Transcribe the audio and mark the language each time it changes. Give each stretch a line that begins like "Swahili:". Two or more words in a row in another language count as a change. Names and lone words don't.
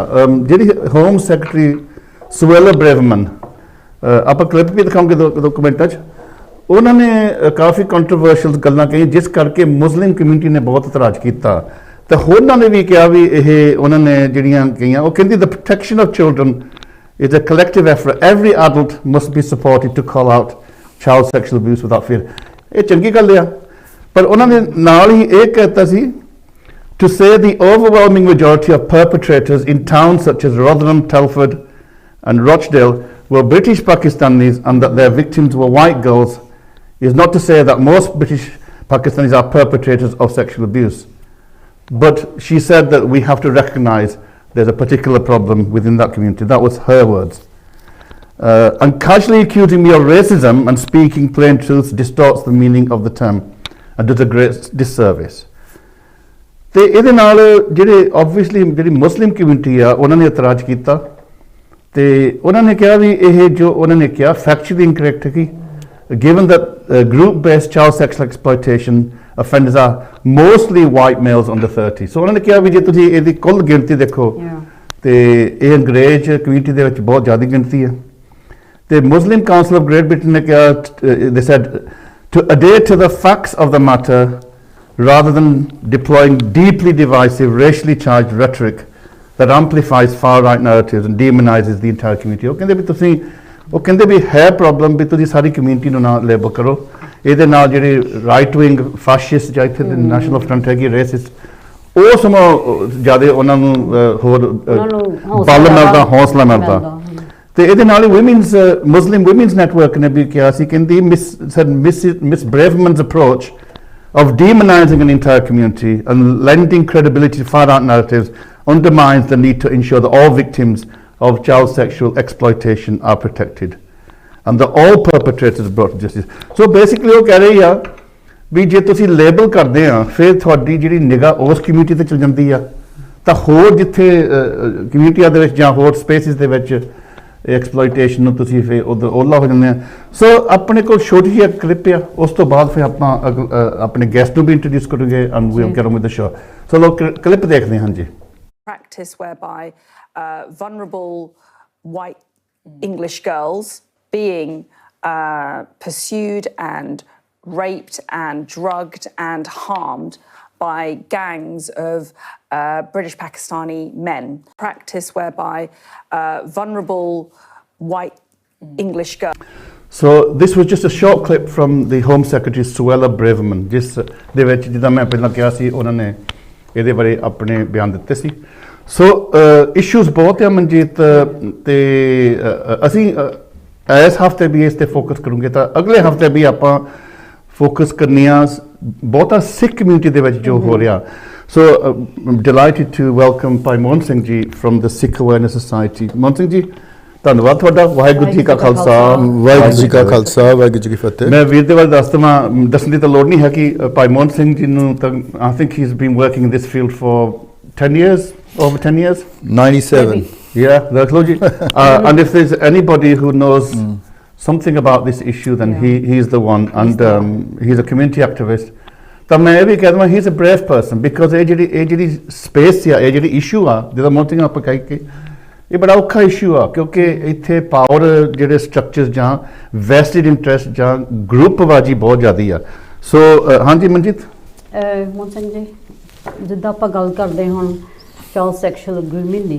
Punjabi: ਜਿਹੜੀ
English: Home Secretary
Punjabi: ਸੁਵੇਲਾ ਬ੍ਰੇਵਮਨ, ਆਪਾਂ ਕਲਿੱਪ ਵੀ ਦਿਖਾਉਂਗੇ ਦੋ ਕਮੈਂਟਾਂ 'ਚ, ਉਹਨਾਂ ਨੇ ਕਾਫੀ ਕੰਟਰੋਵਰਸ਼ੀਅਲ ਗੱਲਾਂ ਕਹੀਆਂ ਜਿਸ ਕਰਕੇ
English: Muslim community
Punjabi: ਨੇ ਬਹੁਤ ਇਤਰਾਜ਼ ਕੀਤਾ। ਤੇ ਹੋਰਨਾਂ ਨੇ ਵੀ ਕਿਹਾ ਵੀ ਇਹ ਉਹਨਾਂ ਨੇ ਜਿਹੜੀਆਂ ਕਹੀਆਂ, ਉਹ ਕਹਿੰਦੀ
English: the protection of children is a collective effort. Every adult must be supported to call out child sexual abuse without fear.
Punjabi: ਇਹ ਚੰਗੀ ਗੱਲ ਆ, ਪਰ ਉਹਨਾਂ ਨੇ ਨਾਲ ਹੀ ਇਹ ਕਹਿਤਾ ਸੀ
English: to say the overwhelming majority of perpetrators in towns such as Rotherham, Telford and Rochdale were British Pakistanis and that their victims were white girls is not to say that most British Pakistanis are perpetrators of sexual abuse. But she said that we have to recognize there's a particular problem within that community. That was her words. And casually accusing me of racism and speaking plain truths distorts the meaning of the term and does a great disservice.
Punjabi: ਤੇ ਇਹਦੇ ਨਾਲ ਜਿਹੜੇ ਆਬਵੀਅਸਲੀ ਜਿਹੜੀ
English: Muslim community
Punjabi: ਆ ਉਹਨਾਂ ਨੇ ਇਤਰਾਜ਼ ਕੀਤਾ ਤੇ ਉਹਨਾਂ ਨੇ ਕਿਹਾ ਵੀ ਇਹ ਜੋ ਉਹਨਾਂ ਨੇ ਕਿਹਾ
English: factually incorrect
Punjabi: ਹੈ ਕਿ
English: given that group based child sexual exploitation offenders are mostly white males under 30.
Punjabi: ਸੋ ਉਹਨਾਂ ਨੇ ਕਿਹਾ ਵੀ ਜੇ ਤੁਸੀਂ ਇਹਦੀ ਕੁੱਲ ਗਿਣਤੀ ਦੇਖੋ ਤੇ ਇਹ ਅੰਗਰੇਜ਼ ਕਮਿਊਨਿਟੀ ਦੇ ਵਿੱਚ ਬਹੁਤ ਜ਼ਿਆਦਾ ਗਿਣਤੀ ਹੈ। ਤੇ ਮੁਸਲਿਮ ਕਾਉਂਸਲ ਆਫ ਗ੍ਰੇਟ ਬ੍ਰਿਟਨ ਨੇ ਕਿਹਾ
English: they said to adhere to the facts of the matter rather than deploying deeply divisive, racially charged rhetoric that amplifies far-right narratives and demonizes the entire community.
Punjabi: ਉਹ ਕਹਿੰਦੇ ਵੀ ਹੈ ਪ੍ਰੋਬਲਮ ਵੀ ਤੁਸੀਂ ਸਾਰੀ ਕਮਿਊਨਿਟੀ ਨੂੰ ਨਾ ਲੇਬਲ ਕਰੋ, ਇਹਦੇ ਨਾਲ ਜਿਹੜੇ
English: right wing fascist
Punjabi: ਜਾਂ ਇੱਥੇ ਨੈਸ਼ਨਲ ਫਰੰਟ ਹੈਗੀ ਰੇਸਿਸਟ, ਉਹ ਸਮਾਂ ਜ਼ਿਆਦਾ ਉਹਨਾਂ ਨੂੰ ਹੋਰ ਬਲ ਮਿਲਦਾ, ਹੌਸਲਾ ਮਿਲਦਾ। ਤੇ ਇਹਦੇ ਨਾਲ ਹੀ ਮੁਸਲਿਮ ਵੂਮਨਸ ਨੈਟਵਰਕ ਨੇ ਵੀ ਕਿਹਾ ਸੀ, ਕਹਿੰਦੀ
English: ਮਿਸ ਬ੍ਰੇਵਮਨ's approach of demonizing an entire community and lending credibility to far-right narratives undermines the need to ensure that all victims of child sexual exploitation are protected and that all perpetrators brought to justice. So basically
Punjabi: ਉਹ ਕਹਿ ਰਹੀ ਆ ਵੀ ਜੇ ਤੁਸੀਂ ਲੇਬਲ ਕਰਦੇ ਆ ਫਿਰ ਤੁਹਾਡੀ ਜਿਹੜੀ ਨਿਗਾਹ ਉਸ ਕਮਿਊਨਿਟੀ ਤੇ ਚਲ ਜਾਂਦੀ ਆ, ਤਾਂ ਹੋਰ ਜਿੱਥੇ ਕਮਿਊਨਿਟੀਆਂ ਦੇ ਵਿੱਚ ਜਾਂ ਹੋਰ ਸਪੇਸਿਸ ਦੇ ਵਿੱਚ ਐਕਸਪਲੋਇਟੇਸ਼ਨ ਨੂੰ ਤੁਸੀਂ ਫਿਰ ਉਧਰ ਓਲਾ ਹੋ ਜਾਂਦੇ ਆ। ਸੋ ਆਪਣੇ ਕੋਲ ਛੋਟੀ ਜਿਹੀ ਕਲਿੱਪ ਆ, ਉਸ ਤੋਂ ਬਾਅਦ ਫਿਰ ਆਪਾਂ ਆਪਣੇ ਗੈਸਟ ਨੂੰ ਵੀ ਇੰਟਰੋਡਿਊਸ ਕਰਾਂਗੇ
English: and we get on with the show.
Punjabi: ਸੋ ਲੋ ਕਲਿੱਪ ਦੇਖਦੇ ਹਾਂ ਜੀ।
English: Practice whereby vulnerable white English girls being pursued and raped and drugged and harmed by gangs of British Pakistani men. Practice whereby vulnerable white English girls. So this was just a short clip from the Home Secretary Suella Braverman,
Punjabi: ਜਿਸ ਦੇ ਵਿੱਚ ਜਿੱਦਾਂ ਮੈਂ ਪਹਿਲਾਂ ਕਿਹਾ ਸੀ ਉਹਨਾਂ ਨੇ ਇਹਦੇ ਬਾਰੇ ਆਪਣੇ ਬਿਆਨ ਦਿੱਤੇ ਸੀ। ਸੋ ਇਸ਼ੂਜ਼ ਬਹੁਤ ਆ ਮਨਜੀਤ, ਤੇ ਅਸੀਂ ਇਸ ਹਫਤੇ ਵੀ ਇਸ ਤੇ ਫੋਕਸ ਕਰੂੰਗੇ, ਤਾਂ ਅਗਲੇ ਹਫਤੇ ਵੀ ਆਪਾਂ ਫੋਕਸ ਕਰਨੀ ਆ ਬਹੁਤਾ
English: Sikh community
Punjabi: ਦੇ ਵਿੱਚ ਜੋ ਹੋ ਰਿਹਾ।
English: So delighted to welcome ਭਾਈ ਮੋਹਨ ਸਿੰਘ ਜੀ from the Sikh Awareness Society.
Punjabi: ਮੋਹਨ ਸਿੰਘ ਜੀ ਧੰਨਵਾਦ ਤੁਹਾਡਾ। ਵਾਹਿਗੁਰੂ ਜੀ ਕਾ ਖਾਲਸਾ, ਵਾਹਿਗੁਰੂ ਜੀ ਕਾ ਖਾਲਸਾ, ਵਾਹਿਗੁਰੂ ਜੀ ਕੀ ਫਤਿਹ। ਮੈਂ ਵੀਰ ਦੇ ਬਾਰੇ ਦੱਸਣ ਦੀ ਤਾਂ ਲੋੜ ਨਹੀਂ ਹੈ ਕਿ ਭਾਈ ਮੋਹਨ ਸਿੰਘ ਜੀ ਨੂੰ ਤਾਂ
English: I think he is been working in this field for 10 years, over 10 years?
Punjabi: 97.
English: Yeah, that's logic. And if there's anybody who knows something about this issue, then he's the one, and he's a community activist.
Punjabi: ਤਾਂ ਮੈਂ ਇਹ ਵੀ ਕਹਿ ਦਵਾਂ
English: he's a brave person, because
Punjabi: ਇਹ ਜਿਹੜੀ ਸਪੇਸ ਆ, ਇਹ ਜਿਹੜੀ ਇਸ਼ੂ ਆ ਜਿਹਦਾ ਮੋਟਿੰਗ ਆਪਾਂ ਕਹਿ ਕੇ ਇਹ ਬੜਾ ਔਖਾ ਇਸ਼ੂ ਆ, ਕਿਉਂਕਿ ਇੱਥੇ ਪਾਵਰ ਜਿਹੜੇ ਸਟਰਕਚਰਸ ਜਾਂ
English: vested interest
Punjabi: ਜਾਂ ਗਰੁੱਪਬਾਜੀ ਬਹੁਤ ਜ਼ਿਆਦੀ ਆ। ਸੋ ਹਾਂਜੀ ਮਨਜੀਤ। ਮੋਹਨ ਸਿੰਘ ਜੀ, ਜਿੱਦਾਂ ਆਪਾਂ ਗੱਲ ਕਰਦੇ ਹੁਣ
English: child sexual grooming
Punjabi: ਦੀ,